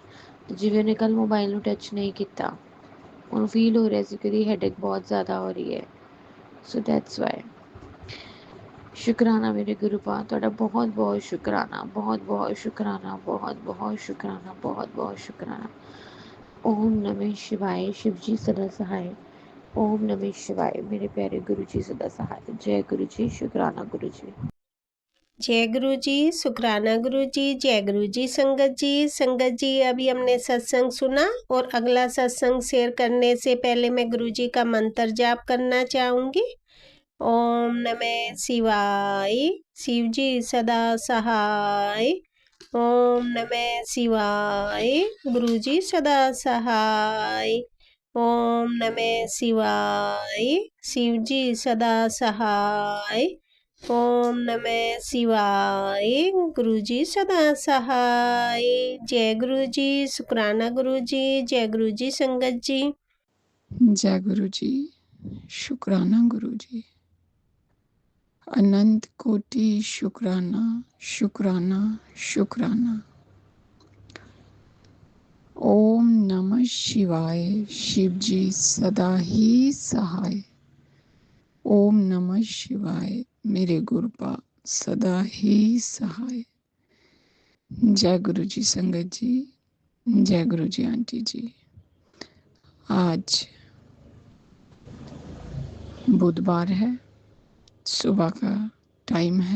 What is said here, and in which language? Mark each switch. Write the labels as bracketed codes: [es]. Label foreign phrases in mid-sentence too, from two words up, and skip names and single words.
[pa] ਜਿਵੇਂ ਉਹਨੇ ਕੱਲ੍ਹ ਮੋਬਾਈਲ ਨੂੰ ਟੱਚ ਨਹੀਂ ਕੀਤਾ, ਉਹਨੂੰ ਫੀਲ ਹੋ ਰਿਹਾ ਸੀ ਕਿ ਉਹਦੀ ਹੈਡੇਕ ਬਹੁਤ ਜ਼ਿਆਦਾ ਹੋ ਰਹੀ ਹੈ। [en] So that's why. [pa] ਸ਼ੁਕਰਾਨਾ ਮੇਰੇ ਗੁਰੂ ਪਾ, ਤੁਹਾਡਾ ਬਹੁਤ ਬਹੁਤ ਸ਼ੁਕਰਾਨਾ, ਬਹੁਤ ਬਹੁਤ ਸ਼ੁਕਰਾਨਾ, ਬਹੁਤ ਬਹੁਤ ਸ਼ੁਕਰਾਨਾ, ਬਹੁਤ ਬਹੁਤ ਸ਼ੁਕਰਾਨਾ। [hi] ਓਮ ਨਮः शिवाय। शिव जी सदा सहाय। ओम नमः शिवाय। मेरे प्यारे गुरु जी सदा सहाय। जय गुरु जी। शुकराना गुरु जी। जय गुरु जी, शुकराना गुरु जी, जय गुरु जी। संगत जी, अभी हमने सत्संग सुना, और अगला सत्संग शेयर करने से पहले मैं गुरु जी का मंत्र जाप करना चाहूँगी। ओम नमः शिवाय। शिव जी सदा सहाय। ओम नमः शिवाय। गुरु जी सदा सहाय। ओम नमः शिवाय। शिव जी सदा सहाय। ओम नमः शिवाय। गुरु जी सदा सहाय। जय गुरु जी, शुकराना गुरु जी, जय गुरु जी। संगत जी, जय गुरु जी, शुकराना गुरु जी, अनंत कोटि शुकराना शुकराना शुकराना। ओम नमः शिवाय। शिव जी सदा ही सहाय। ओम नमः शिवाय। मेरे गुरुपा सदा ही सहाय। जय गुरु जी संगत जी, जय गुरु जी आंटी जी। आज बुधवार है, सुबह का टाइम है।